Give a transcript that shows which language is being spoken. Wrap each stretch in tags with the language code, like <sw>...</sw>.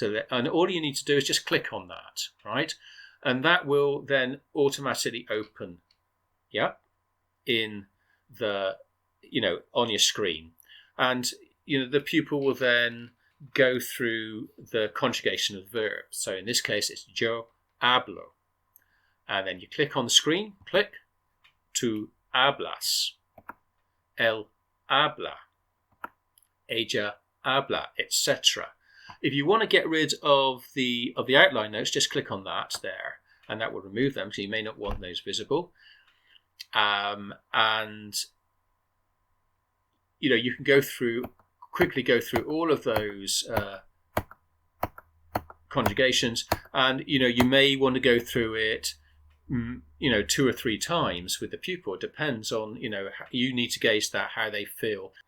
<en>And all you need to do is just click on that, right? And that will then automatically open, in the, on your screen. And, the pupil will then go through the conjugation of verbs. So in this case, it's</en> <es>yo hablo.</es> <en>And then you click on the screen, click,</en> <es>tú hablas, él habla, ella habla,</es> <en>etc. If you want to get rid of the outline notes, just click on that there, and that will remove them, because you may not want those visible. And you can quickly go through all of those conjugations, and you may want to go through it 2 or 3 times with the pupil. It depends on you need to gauge how they feel.</en>